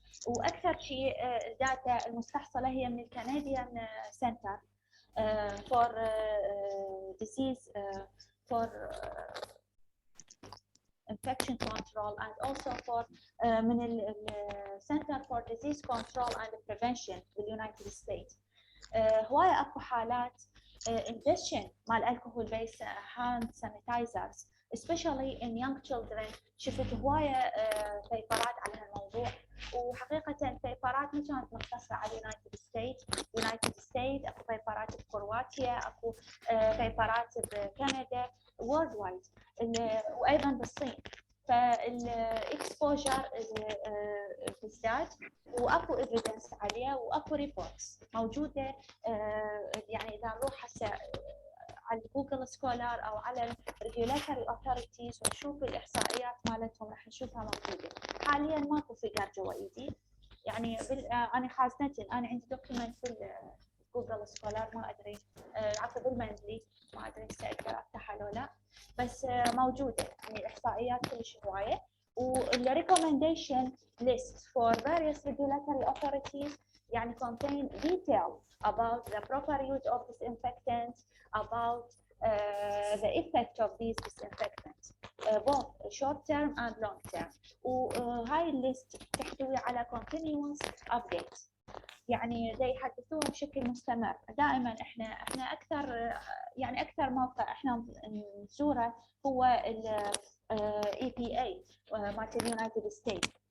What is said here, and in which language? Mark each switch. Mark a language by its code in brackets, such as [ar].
[ar] واكثر شيء الداتا المستحصله هي من الكنديان سنتر [en] for disease for infection control and also for [ar] من ال Center for Disease Control and Prevention باليونايتد ستيتس. هواية اكو حالات [en] ingestion [ar] مال [en] alcohol based hand sanitizers especially in young children. [ar] شفت هواية بيبرات على هالموضوع، وحقيقة البيبرات ما كانت مقتصرة على يونايتد ستيت، اكو بيبرات بكرواتيا، اكو بيبرات بكندا وورلد وايد وايضا بالصين. فالاكسبوجر بالذات واكو ايفيدنس عليه واكو ريبورتس موجوده. يعني اذا نروح هسه على جوجل سكولار او على الريجولاتوري اوثوريتيز ونشوف الاحصائيات مالتهم راح نشوفها موجوده. حاليا ماكو فيجر جوا ايدي، يعني انا خازنتي انا عندي دوكيمنت جوجل سكولار ما ادري عفوا بالمنزلي ما ادري هسه اقدر افتحها لو لا، بس موجوده يعني الاحصائيات كلش هوايه. [en] والريكومنديشن list for various regulatory authorities يعني contain detail about the proper use of disinfectants, about the effect of these disinfectants both short term and long term. [ar] وهاي الليست تحتوي على [en] continuous updates، [ar] يعني دا يحدثوها بشكل مستمر دائما. احنا اكثر يعني اكثر موقع احنا نزوره هو ال EPA مالت اليونايتد ستيتس.